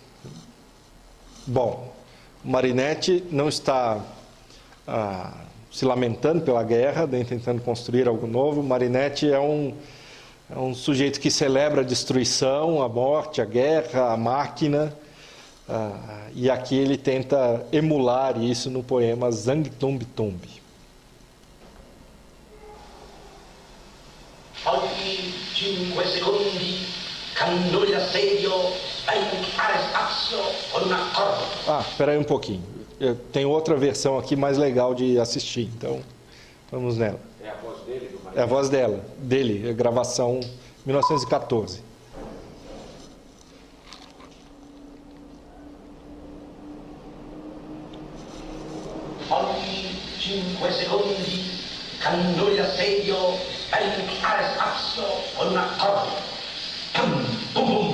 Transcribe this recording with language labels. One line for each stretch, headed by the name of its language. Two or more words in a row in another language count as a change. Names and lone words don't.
Portuguese: Bom, Marinetti não está se lamentando pela guerra, nem tentando construir algo novo. Marinetti é um sujeito que celebra a destruição, a morte, a guerra, a máquina, e aqui ele tenta emular isso no poema Zang Tumbi Tumbi.
Italian: Ogni 5 secondi cannoni d'assedio spengere spazio con una corda.
Portuguese: Espera aí um pouquinho. Eu tenho outra versão aqui mais legal de assistir, então vamos nela. É a voz dele, do marido? É a voz dele, gravação 1914.
Italian: Ogni 5 secondi cannoni d'assedio spengere spazio con una corda. Pum, pum, pum.